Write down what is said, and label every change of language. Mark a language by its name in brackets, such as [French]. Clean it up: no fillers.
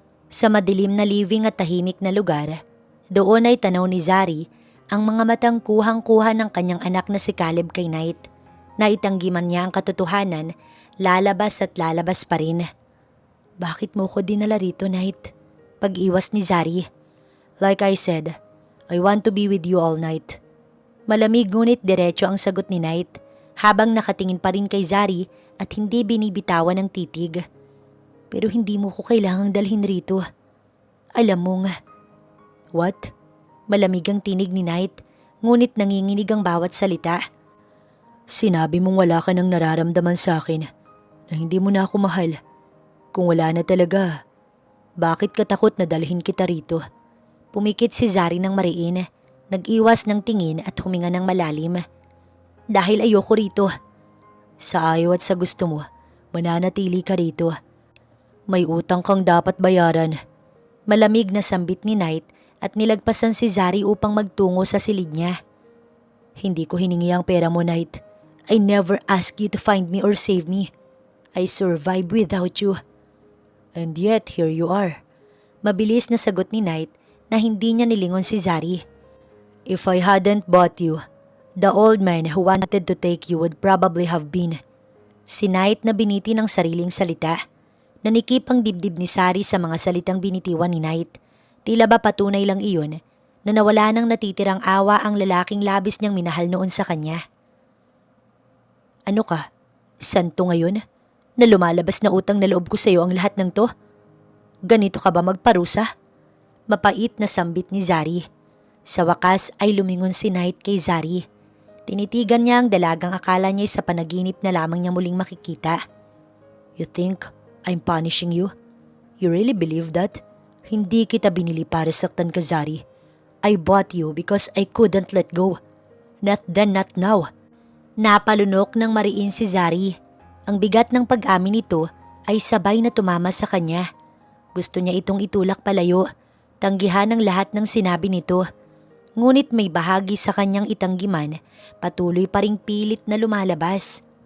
[Filipino] Sa madilim na living at tahimik na lugar, doon ay tanaw ni Zari ang mga matang kuhang-kuha ng kanyang anak na si Caleb kay Knight. Naitanggi man niya ang katotohanan, lalabas at lalabas pa rin. Bakit mo ko dinala rito, Knight? Pag-iwas ni Zari. [English] Like I said, I want to be with you all night. [Filipino] Malamig ngunit diretso ang sagot ni Knight habang nakatingin pa rin kay Zari at hindi binibitawan ng titig. Pero hindi mo ko kailangang dalhin rito. Alam mo nga. [English] What? [Filipino] Malamig ang tinig ni Knight ngunit nanginginig ang bawat salita. Sinabi mong wala ka nang nararamdaman sa akin na hindi mo na ako mahal. Kung wala na talaga, bakit ka takot na dalhin kita rito? Pumikit si Zari ng mariin. Nag-iwas ng tingin at huminga ng malalim. Dahil ayoko rito. Sa ayaw at sa gusto mo, mananatili ka rito. May utang kang dapat bayaran. Malamig na sambit ni Knight at nilagpasan si Zari upang magtungo sa silid niya. Hindi ko hiningi ang pera mo, Knight. [English] I never asked you to find me or save me. I survived without you. And yet, here you are. [Filipino] Mabilis na sagot ni Knight na hindi niya nilingon si Zari. [English] If I hadn't bought you, the old man who wanted to take you would probably have been. [Filipino] Si Knight na biniti ng sariling salita. Nanikip ang dibdib ni Zari sa mga salitang binitiwan ni Knight. Tila ba patunay lang iyon na nawala nang natitirang awa ang lalaking labis niyang minahal noon sa kanya. Ano ka? Santo ngayon? Na lumalabas na utang na loob ko sa iyo ang lahat ng to? Ganito ka ba magparusa? Mapait na sambit ni Zari. Sa wakas ay lumingon si Knight kay Zari. Tinitigan niya ang dalagang akala niya sa panaginip na lamang niya muling makikita. [English] You think I'm punishing you? You really believe that? [Filipino] Hindi kita binili para saktan ka, [English] Zari. I bought you because I couldn't let go. Not then, not now. [Filipino] Napalunok ng mariin si Zari. Ang bigat ng pag-amin nito ay sabay na tumama sa kanya. Gusto niya itong itulak palayo. Tanggihan ang lahat ng sinabi nito. Ngunit may bahagi sa kanyang itanggiman, patuloy pa ring pilit na lumalabas.